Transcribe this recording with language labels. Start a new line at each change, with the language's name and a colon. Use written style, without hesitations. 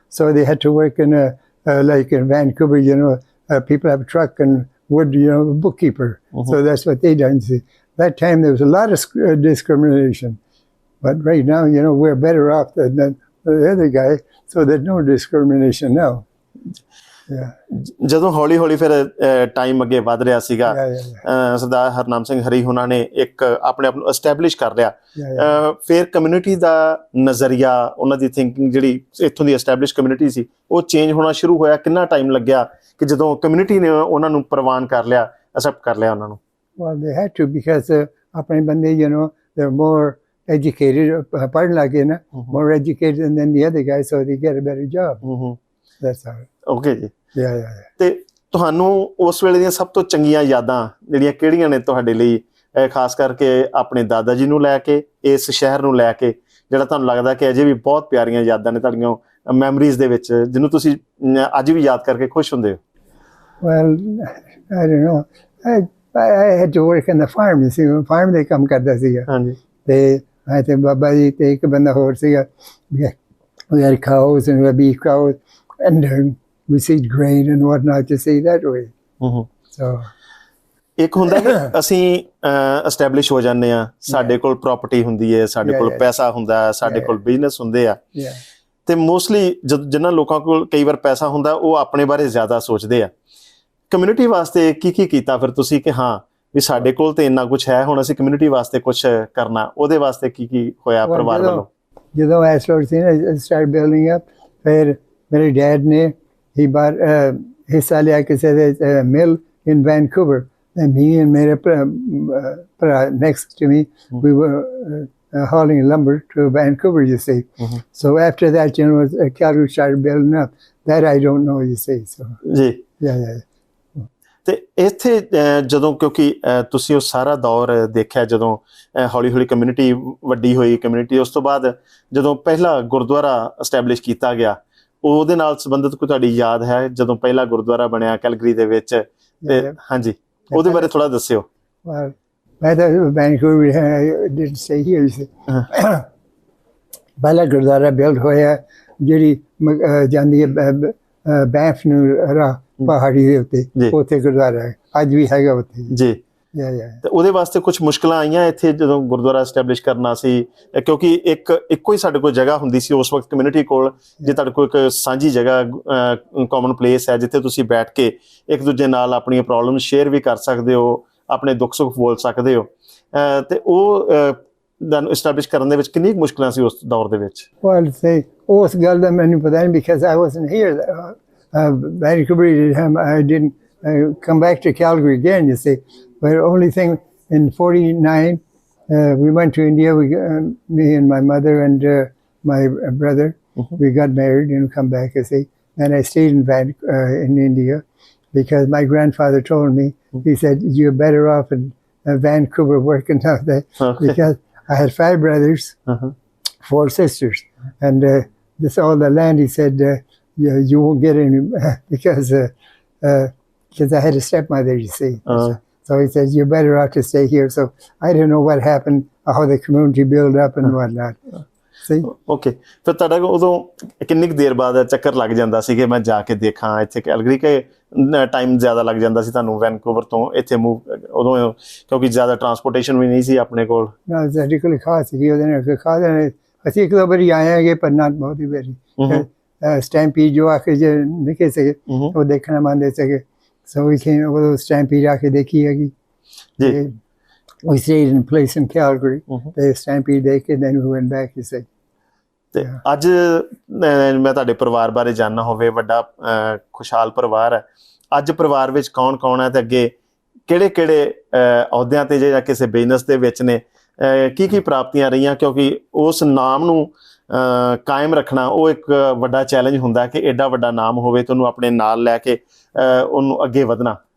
English: So they had to work in like in Vancouver, you know. People have a truck and wood, you know, a bookkeeper. So that's what they done. See, that time there was a lot of discrimination, but right now, you know, we're better off than the other guy. So there's no discrimination now.
Punjabi: ਜਦੋਂ ਹੌਲੀ ਹੌਲੀ ਫਿਰ time ਅੱਗੇ ਵੱਧ ਰਿਹਾ ਸੀਗਾ, ਸਰਦਾਰ ਹਰਨਾਮ ਸਿੰਘ ਹਰੀ ਉਹਨਾਂ ਨੇ ਇੱਕ ਆਪਣੇ ਆਪ ਨੂੰ ਐਸਟੈਬਲਿਸ਼ ਕਰ ਲਿਆ, ਫਿਰ ਕਮਿਊਨਿਟੀ ਦਾ ਨਜ਼ਰੀਆ, ਉਹਨਾਂ ਦੀ ਥਿੰਕਿੰਗ ਜਿਹੜੀ ਇੱਥੋਂ ਦੀ ਐਸਟੈਬਲਿਸ਼ ਕਮਿਊਨਿਟੀ ਸੀ ਉਹ ਚੇਂਜ ਹੋਣਾ ਸ਼ੁਰੂ ਹੋਇਆ। ਕਿੰਨਾ ਟਾਈਮ ਲੱਗਿਆ ਕਿ ਜਦੋਂ ਕਮਿਊਨਿਟੀ ਨੇ ਉਹਨਾਂ ਨੂੰ ਪ੍ਰਵਾਨ ਕਰ ਲਿਆ, ਐਕਸੈਪਟ ਕਰ ਲਿਆ ਉਹਨਾਂ ਨੂੰ?
English: Well, they had to, because
Punjabi: ਆਪਣੇ ਬੰਦੇ,
English: you know, they're more educated,
Punjabi: ਪੜ੍ਹਨ ਲੱਗੇ ਨਾ,
English: more educated than the other guys, so they get a better job. That's how.
Punjabi: Okay ਜੀ। ਤੇ ਤੁਹਾਨੂੰ ਉਸ ਵੇਲੇ ਦੀਆਂ ਸਭ ਤੋਂ ਚੰਗੀਆਂ ਯਾਦਾਂ ਜਿਹੜੀਆਂ ਕਿਹੜੀਆਂ ਨੇ ਤੁਹਾਡੇ ਲਈ, ਖਾਸ ਕਰਕੇ ਆਪਣੇ ਦਾਦਾ ਜੀ ਨੂੰ ਲੈ ਕੇ, ਇਸ ਸ਼ਹਿਰ ਨੂੰ ਲੈ ਕੇ, ਜਿਹੜਾ ਤੁਹਾਨੂੰ ਲੱਗਦਾ ਕਿ ਅਜੇ ਵੀ ਬਹੁਤ ਪਿਆਰੀਆਂ ਯਾਦਾਂ ਨੇ ਤੁਹਾਡੀਆਂ ਮੈਮਰੀਜ਼ ਦੇ ਵਿੱਚ, ਜਿਹਨੂੰ ਤੁਸੀਂ ਅੱਜ ਵੀ ਯਾਦ ਕਰਕੇ ਖੁਸ਼ ਹੁੰਦੇ ਹੋ?
English: Well, I don't know. I had to work on the farm, you see. Farm they
Punjabi: ਕੰਮ ਕਰਦਾ ਸੀਗਾ। ਹਾਂਜੀ। ਤੇ ਬਾਬਾ ਜੀ ਤੇ ਇੱਕ ਬੰਦਾ ਹੋਰ ਸੀਗਾ।
English: We had cows and we had beef cows, and we seed grain and whatnot, you see, that way. So
Punjabi: ਇੱਕ ਹੁੰਦਾ ਕਿ ਅਸੀਂ ਐਸਟੈਬਲਿਸ਼ ਹੋ ਜਾਂਦੇ ਆ, ਸਾਡੇ ਕੋਲ ਪ੍ਰਾਪਰਟੀ ਹੁੰਦੀ ਹੈ, ਸਾਡੇ ਕੋਲ ਪੈਸਾ ਹੁੰਦਾ ਹੈ, ਸਾਡੇ ਕੋਲ ਬਿਜ਼ਨਸ ਹੁੰਦੇ ਆ, ਤੇ ਮੋਸਟਲੀ ਜਿਨ੍ਹਾਂ ਲੋਕਾਂ ਕੋਲ ਕਈ ਵਾਰ ਪੈਸਾ ਹੁੰਦਾ ਉਹ ਆਪਣੇ ਬਾਰੇ ਜ਼ਿਆਦਾ ਸੋਚਦੇ ਆ। ਕਮਿਊਨਿਟੀ ਵਾਸਤੇ ਕੀ ਕੀਤਾ ਫਿਰ ਤੁਸੀਂ ਕਿ ਹਾਂ ਵੀ ਸਾਡੇ ਕੋਲ ਤੇ ਇੰਨਾ ਕੁਛ ਹੈ, ਹੁਣ ਅਸੀਂ ਕਮਿਊਨਿਟੀ ਵਾਸਤੇ ਕੁਛ ਕਰਨਾ, ਉਹਦੇ ਵਾਸਤੇ ਕੀ ਹੋਇਆ ਪਰਿਵਾਰ ਵੱਲੋਂ? ਜਦੋਂ
English: I started building up,
Punjabi: ਫਿਰ ਮੇਰੇ ਡੈਡ ਨੇ
English: he bought
Punjabi: ਹਿੱਸਾ ਲਿਆ ਕਿਸੇ ਦੇ
English: mill in Vancouver, and me and
Punjabi: ਮੇਰੇ ਭਰਾ
English: next to me, we were hauling lumber to Vancouver, you see. So after that, you know, Calgary started building up. That I don't know, you see. So
Punjabi: ਜੀ।
English: yeah.
Punjabi: ਤੇ ਇੱਥੇ ਜਦੋਂ, ਕਿਉਂਕਿ ਤੁਸੀਂ ਉਹ ਸਾਰਾ ਦੌਰ ਦੇਖਿਆ, ਜਦੋਂ ਹੌਲੀ ਹੌਲੀ ਕਮਿਊਨਿਟੀ ਵੱਡੀ ਹੋਈ, ਕਮਿਊਨਿਟੀ ਉਸ ਤੋਂ ਬਾਅਦ ਜਦੋਂ ਪਹਿਲਾ ਗੁਰਦੁਆਰਾ ਐਸਟੈਬਲਿਸ਼ ਕੀਤਾ ਗਿਆ, ਉਹਦੇ ਨਾਲ ਸੰਬੰਧਿਤ ਕੋਈ ਤੁਹਾਡੀ ਯਾਦ ਹੈ ਜਦੋਂ ਪਹਿਲਾ ਗੁਰਦੁਆਰਾ ਬਣਿਆ ਕੈਲਗਰੀ ਦੇ ਵਿੱਚ? ਤੇ ਹਾਂਜੀ, ਉਹਦੇ ਬਾਰੇ ਥੋੜਾ ਦੱਸਿਓ। ਮੈਂ ਤਾਂ Vancouver
English: didn't stay here, you see.
Punjabi: ਪਹਿਲਾ ਗੁਰਦੁਆਰਾ ਬਿਲਡ ਹੋਇਆ ਜਿਹੜੀ ਜਾਂਦੀ ਹੈ ਬੈਂਫ ਨੂੰ ਰਾਹ, ਪਹਾੜੀ ਦੇ ਉੱਤੇ, ਉੱਥੇ ਗੁਰਦੁਆਰਾ ਹੈ, ਅੱਜ ਵੀ ਹੈਗਾ ਉੱਥੇ ਜੀ। ਤੇ ਉਹਦੇ ਵਾਸਤੇ ਕੁਝ ਮੁਸ਼ਕਲਾਂ ਆਈਆਂ ਇੱਥੇ ਜਦੋਂ ਗੁਰਦੁਆਰਾ ਐਸਟੈਬਲਿਸ਼ ਕਰਨਾ ਸੀ? ਕਿਉਂਕਿ ਇੱਕੋ ਹੀ ਸਾਡੇ ਕੋਲ ਜਗ੍ਹਾ ਹੁੰਦੀ ਸੀ ਉਸ ਵਕਤ ਕਮਿਊਨਿਟੀ ਕੋਲ, ਜੇ ਤੁਹਾਡੇ ਕੋਲ ਇੱਕ ਸਾਂਝੀ ਜਗ੍ਹਾ, ਕਾਮਨ ਪਲੇਸ ਹੈ ਜਿੱਥੇ ਤੁਸੀਂ ਬੈਠ ਕੇ ਇੱਕ ਦੂਜੇ ਨਾਲ ਆਪਣੀਆਂ ਪ੍ਰੋਬਲਮ ਸ਼ੇਅਰ ਵੀ ਕਰ ਸਕਦੇ ਹੋ, ਆਪਣੇ ਦੁੱਖ ਸੁੱਖ ਬੋਲ ਸਕਦੇ ਹੋ, ਤੇ ਉਹ ਐਸਟੈਬਲਿਸ਼ ਕਰਨ ਦੇ ਵਿੱਚ ਕਿੰਨੀ ਮੁਸ਼ਕਲਾਂ ਸੀ ਉਸ ਦੌਰ ਦੇ ਵਿੱਚ? ਉਸ ਗੱਲ ਦਾ ਮੈਨੂੰ ਪਤਾ ਨਹੀਂ,
English: because I wasn't here. Vancouver, I didn't come back to Calgary again, you see. But the only thing, in 49, we went to India. Me and my mother and my brother, we got married and come back, you see. And I stayed in India because my grandfather told me, he said, you're better off in Vancouver working out there. Because I had 5 brothers, 4 sisters. And this all the land, he said, you won't get any, because I had a stepmother, you see. So he said, you're better off to stay here. So I don't know what happened, how the community built up and whatnot. See? Okay.
Punjabi: ਫਿਰ ਤੁਹਾਡਾ ਉਦੋਂ ਕਿੰਨੀ ਕੁ ਦੇਰ ਬਾਅਦ ਚੱਕਰ ਲੱਗ ਜਾਂਦਾ ਸੀ ਕਿ ਮੈਂ ਜਾ ਕੇ ਦੇਖਾਂ ਇੱਥੇ ਕੈਲਗਰੀ, ਕੇ ਟਾਈਮ ਜ਼ਿਆਦਾ ਲੱਗ ਜਾਂਦਾ ਸੀ ਤੁਹਾਨੂੰ ਵੈਨਕੂਵਰ ਤੋਂ ਇੱਥੇ ਮੂਵ ਉਦੋਂ, ਕਿਉਂਕਿ ਜ਼ਿਆਦਾ ਟਰਾਂਸਪੋਰਟੇਸ਼ਨ ਵੀ ਨਹੀਂ ਸੀ ਆਪਣੇ ਕੋਲ? ਸਾਡੀ ਕੋਲ ਖਾਸ ਸੀ, ਉਹਦੇ ਨਾਲ ਖਾ ਦੇਣੇ। ਅਸੀਂ ਇੱਕ ਦੋ ਵਾਰੀ ਆਏ ਹੈਗੇ, ਪਰ ਨਾ ਬਹੁਤ ਹੀ ਵਾਰੀ। ਸਟੈਂਪੀਡ ਜੋ ਆ ਕੇ ਜੇ ਨਿਕਲ ਸਕੇ ਉਹ ਦੇਖਣਾ ਮੰਨਦੇ ਸੀਗੇ।
English: So we came over those stampede
Punjabi: ਆਕੇ ਦੇਖੀ ਹੈਗੀ।
English: We stayed in a place in Calgary. They stampede
Punjabi: ਦੇਖ ਕੇ
English: then we went back, you see.
Punjabi: ਤੇ ਅੱਜ ਮੈਂ ਤੁਹਾਡੇ ਪਰਿਵਾਰ ਬਾਰੇ ਜਾਣਨਾ ਹੋਵੇ, ਵੱਡਾ ਖੁਸ਼ਹਾਲ ਪਰਿਵਾਰ ਹੈ। ਅੱਜ ਪਰਿਵਾਰ ਵਿੱਚ ਕੌਣ ਕੌਣ ਹੈ ਤੇ ਅੱਗੇ ਕਿਹੜੇ ਕਿਹੜੇ ਅਹੁਦਿਆਂ ਤੇ ਜਾਂ ਕਿਸੇ ਬਿਜ਼ਨਸ ਦੇ ਵਿੱਚ ਨੇ, ਕੀ ਪ੍ਰਾਪਤੀਆਂ ਰਹੀਆਂ? ਕਿਉਂਕਿ ਉਸ ਨਾਮ ਨੂੰ ਕਾਇਮ ਰੱਖਣਾ ਉਹ ਇੱਕ ਵੱਡਾ ਚੈਲੰਜ ਹੁੰਦਾ ਕਿ ਐਡਾ ਵੱਡਾ ਨਾਮ ਹੋਵੇ ਤੇ ਉਹਨੂੰ ਆਪਣੇ ਨਾਲ ਲੈ ਕੇ ਉਹਨੂੰ ਅੱਗੇ ਵਧਣਾ।